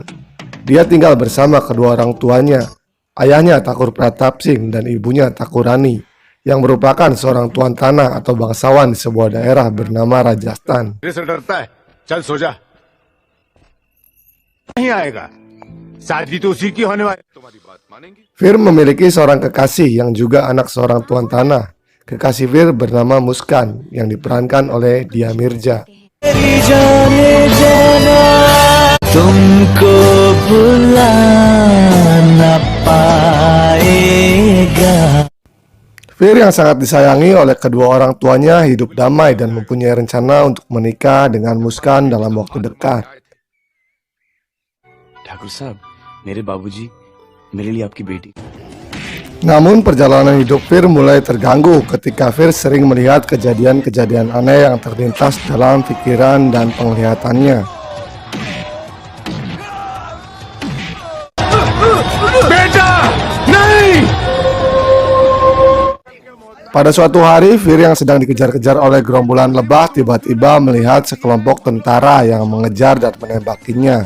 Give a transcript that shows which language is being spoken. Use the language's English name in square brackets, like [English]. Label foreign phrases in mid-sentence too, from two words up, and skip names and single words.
[Indonesian] Dia tinggal bersama kedua orang tuanya, ayahnya Thakur Pratap Singh dan ibunya Thakur Rani, yang merupakan seorang tuan tanah atau bangsawan di sebuah daerah bernama Rajasthan. Fir memiliki seorang kekasih yang juga anak seorang tuan tanah. Kekasih Fir bernama Muskan yang diperankan oleh Dia Mirza. [Hindi] तुमको भुला ना पाएगा। [Indonesian] Fir yang sangat disayangi oleh kedua orang tuanya hidup damai dan mempunyai rencana untuk menikah dengan Muskan dalam waktu dekat. [Hindi] ठाकुर साहब, मेरे बाबूजी मेरे लिए आपकी बेटी। [Indonesian] Namun perjalanan hidup Fir mulai terganggu ketika Fir sering melihat kejadian-kejadian aneh yang terlintas dalam pikiran dan penglihatannya. Pada suatu hari, Fir yang sedang dikejar-kejar oleh gerombolan lebah tiba-tiba melihat sekelompok tentara yang mengejar dan menembakinya.